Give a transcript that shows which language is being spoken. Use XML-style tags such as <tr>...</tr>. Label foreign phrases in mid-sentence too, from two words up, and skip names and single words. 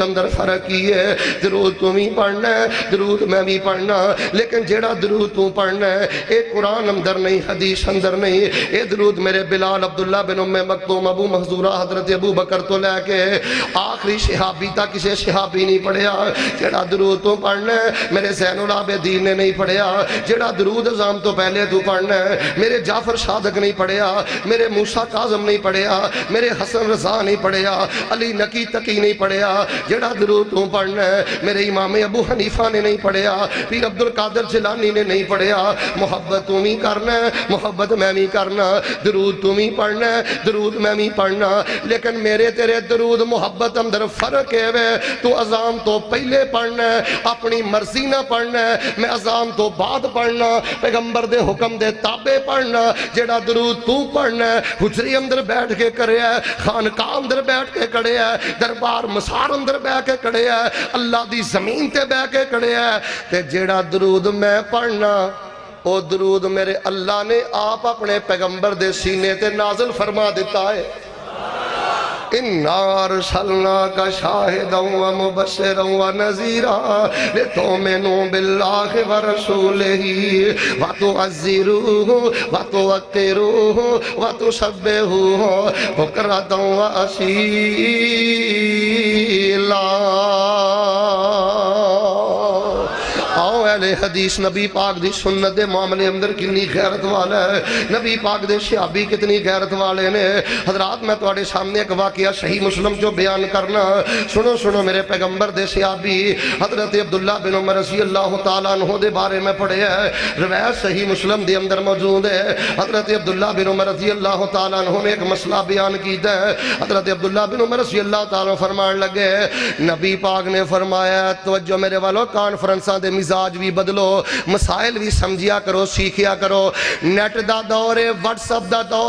<pa>اندر فرق کی ہے درود تو بھی پڑھنا ہے درود میں بھی پڑھنا لیکن جیڑا درود تو پڑھنا ہے اے قرآن اندر نہیں حدیث اندر نہیں اے درود میرے بلال عبداللہ بن ام مکتوم ابو محذورہ حضرت ابو بکر تو لے کے آخری صحابی تک کسی صحابی نہیں پڑھیا جیڑا درود تو پڑھنا ہے میرے زین العابدین نے نہیں پڑھیا جیڑا درود اذان تو پہلے تو پڑھنا ہے میرے جعفر صادق نہیں پڑھیا میرے موسیٰ کاظم نہیں پڑھیا میرے حسن رضا نہیں پڑھیا علی نقی تقی نہیں پڑھیا جیڑا درود تو پڑھنا ہے میرے امام ابو حنیفہ نے نہیں پڑھیا پیر عبد القادر جیلانی نے نہیں پڑھیا محبت تم ہی کرنا ہے محبت میں بھی کرنا درود تم ہی پڑھنا ہے درود میں بھی پڑھنا لیکن میرے تیرے درود محبت اندر فرق ہے تو اذان تو پہلے پڑھنا ہے اپنی مرضی نہ پڑھنا ہے میں اذان تو بعد پڑھنا پیغمبر دے حکم دے تابع پڑھنا جیڑا درود تو پڑھنا ہے حجری اندر بیٹھ کے کرے ہے خانقاہ اندر بیٹھ کے کڑے ہے دربار مسار اندر بیٹھ کے کڑے ہے اللہ دی زمین تے بیٹھ کے کڑے ہے تے جیڑا درود میں پڑھنا او درود میرے اللہ نے آپ اپنے پیغمبر دے سینے تے نازل فرما دیتا ہے</pa> <ar>اِنَّا أَرْسَلْنَاكَ شَاهِدًا وَمُبَشِّرًا وَنَذِيرًا لِتُؤْمِنُوا بِاللَّهِ وَرَسُولِهِ وَتُعَزِّرُوهُ وَتُوَقِّرُوهُ وَتُسَبِّحُوهُ بُكْرَةً وَأَصِيلًا</ar> <pa>آؤ اہل حدیث نبی پاک دی سنت دے معاملے اندر کنی غیرت والا ہے نبی پاک دے صحابی کتنی غیرت والے نے حضرات میں تواڈے سامنے ایک واقعہ صحیح مسلم جو بیان کرنا سنو سنو میرے پیغمبر دے صحابی حضرت عبداللہ بن عمر</pa> <ar>رضی اللہ تعالیٰ عنہ</ar> <pa>دے بارے میں پڑھے ہے روایت صحیح مسلم دے اندر موجود ہے حضرت عبداللہ بن عمر</pa> <ar>رضی اللہ تعالیٰ عنہ</ar> <pa>نے ایک مسئلہ بیان کیتا ہے حضرت عبداللہ بن عمر</pa> <ar>رضی اللہ تعالیٰ</ar> <pa>فرمان لگے نبی پاک نے فرمایا توجہ میرے والو کانفرنساں دے مزاج بھی بدلو مسائل بھی سمجھیا کرو سیکھیا کرو نیٹ دا دور ہے واٹس اپ دا دور</pa>